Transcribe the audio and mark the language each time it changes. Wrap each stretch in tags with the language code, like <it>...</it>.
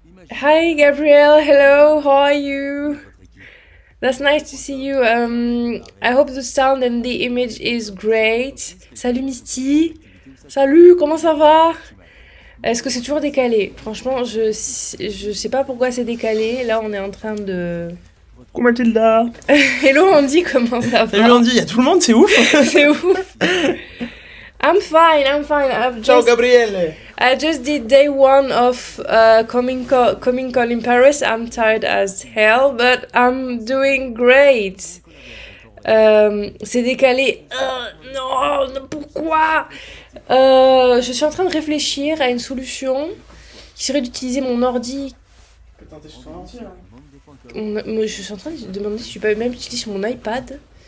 <en>Hi Gabriel, hello, how are you? That's nice to see you. I hope the sound and the image is great.</en> <fr>Salut Misty. Salut, comment ça va? Est-ce que c'est toujours décalé? Franchement, je sais pas pourquoi c'est décalé. Là, on est en train de... Coucou Mathilda.</fr> <en>Hello</en> <fr>Andy, comment ça va? Salut Andy, il y a tout le monde, c'est ouf. C'est ouf.</fr> <en>I'm fine.</en> <it>Ciao Gabriel.</it> <en>I just did day one of Comic Con in Paris. I'm tired as hell, but I'm doing great.</en> <fr>C'est décalé. Non, pourquoi? Je suis en train de réfléchir à une solution qui serait d'utiliser mon ordi. Tu peux tenter sur ton ordi là. Moi, je suis en train de me demander si je peux même utiliser sur mon iPad.</fr>